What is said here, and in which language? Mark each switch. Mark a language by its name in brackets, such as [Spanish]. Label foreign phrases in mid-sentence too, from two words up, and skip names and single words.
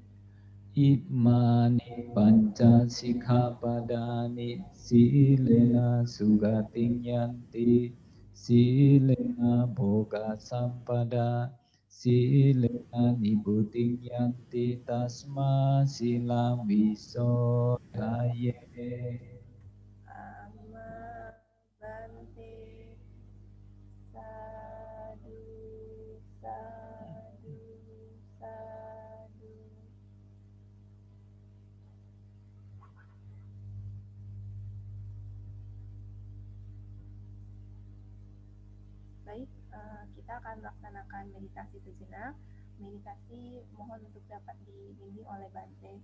[Pali] Imani panca sikkhapadani silena sugating yanti silena bhoga sampada silena nibbutiং yanti tasma silang visodaye. Amma Bante Sadu Sadu Sadu. [Indonesian] Baik, kita akan melaksanakan meditasi sejenak. Meditasi mohon untuk dapat dibimbing oleh Bante.